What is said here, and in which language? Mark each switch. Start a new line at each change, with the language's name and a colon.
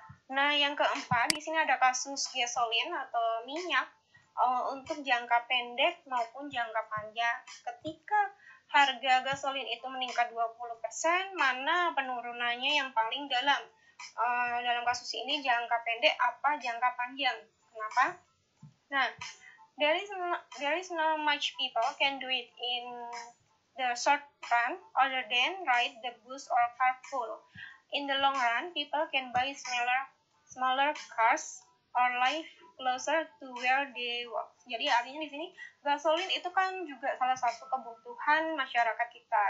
Indonesian: Nah, yang keempat di sini ada kasus gasolin atau minyak untuk jangka pendek maupun jangka panjang. Ketika harga gasolin itu meningkat 20%, mana penurunannya yang paling dalam? Dalam kasus ini jangka pendek apa jangka panjang? Kenapa?
English: Nah, there is not much people can do it in the short run other than ride the bus or carpool. In the long run, people can buy smaller cars or live closer to where they work.
Indonesian: Jadi artinya di sini gasolin itu kan juga salah satu kebutuhan masyarakat kita.